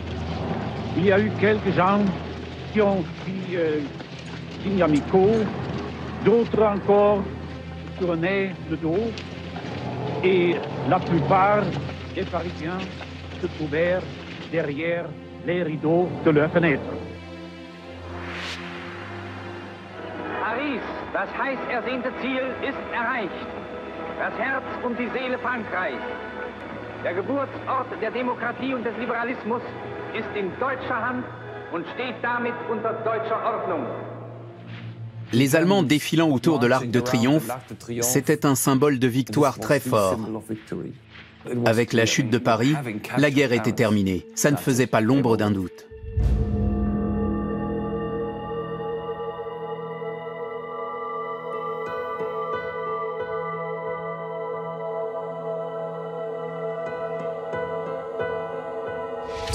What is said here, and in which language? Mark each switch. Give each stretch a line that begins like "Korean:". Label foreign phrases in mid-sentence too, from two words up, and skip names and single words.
French: Il y a eu quelques gens qui ont pris signes amicaux, d'autres encore tournaient le dos et la plupart des Parisiens se trouvèrent derrière les rideaux de leurs fenêtres.
German: Paris, das heiß ersehnte Ziel, ist erreicht. Das Herz und die Seele Frankreichs. Der Geburtsort der Demokratie und des Liberalismus ist in deutscher Hand und steht damit unter deutscher Ordnung.
French: Les Allemands défilant autour de l'Arc de Triomphe, c'était un symbole de victoire très fort. Avec la chute de Paris, la guerre était terminée. Ça ne faisait pas l'ombre d'un doute. «